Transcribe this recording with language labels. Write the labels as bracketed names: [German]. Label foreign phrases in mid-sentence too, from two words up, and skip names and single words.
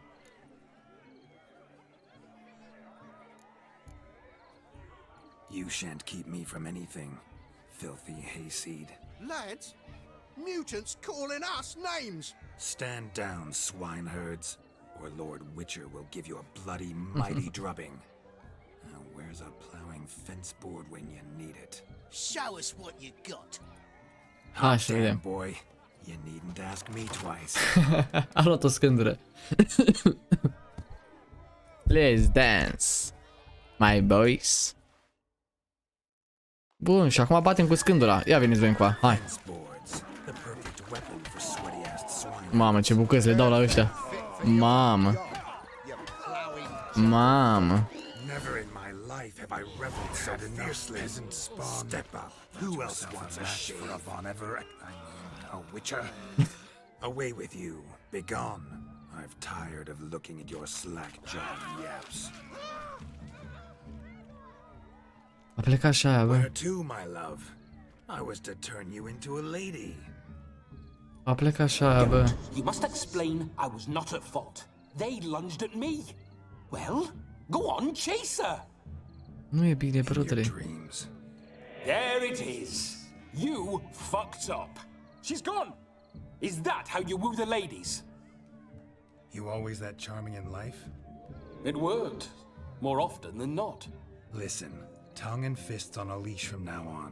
[English] You shan't keep me from anything, filthy hayseed. Lads, mutants calling us names. Stand down, swineherds, or Lord Witcher will give you a bloody mighty drubbing. Now where's a plowing fence board when you need it? Show us what you got. [Romanian] Hai să vedem. [English] Boy, you needn't ask me twice. [Romanian] A luat o scândură. [English] Let's dance, my boys. [Romanian] Bun, și acum batem cu scândura. Ia veniți voi încoa, hai. Mamă, ce bucăți le dau la ăștia. Mamă. Mamă. [English] Never in my life have I reveled so fiercely. Step up. Who else wants a shave for a Von Everec? A Witcher? Away with you. Begone. I've tired of looking at your slack-jawed yaps. [Romanian] A plecat și aia, bă. [English] Where to, my love? I was to turn you into a lady. [Romanian] A plecat și aia, bă. [English] You must explain I was not at fault. They lunged at me. Well, go on, chase her. [Romanian] Nu e bine, brotele. [English] There it is. You fucked up. She's gone. Is that how you woo the ladies? You always that charming in life? It worked. More often than not. Listen, tongue and fists on a leash from now on.